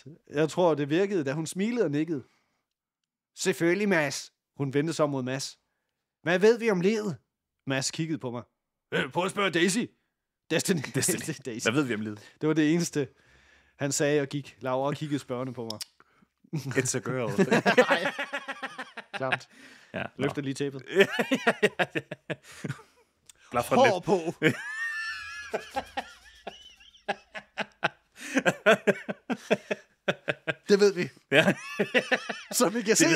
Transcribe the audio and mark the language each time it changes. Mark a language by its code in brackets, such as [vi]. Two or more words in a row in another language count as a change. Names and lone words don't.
[da] Jeg tror, det virkede, da hun smilede og nikkede. Selvfølgelig, Mads. Hun vendte sig mod Mads. Hvad ved vi om livet? Mads kiggede på mig. Prøv at spørge Daisy. Destiny. Daisy. Hvad ved vi om livet? Det var det eneste, han sagde og gik. Laura kiggede spørgende på mig. [en] It's a girl. [da] Nej. Klamt. Ja, løfter lige tæppet. Hår på. Det ved vi. Ja. Så vi kan se.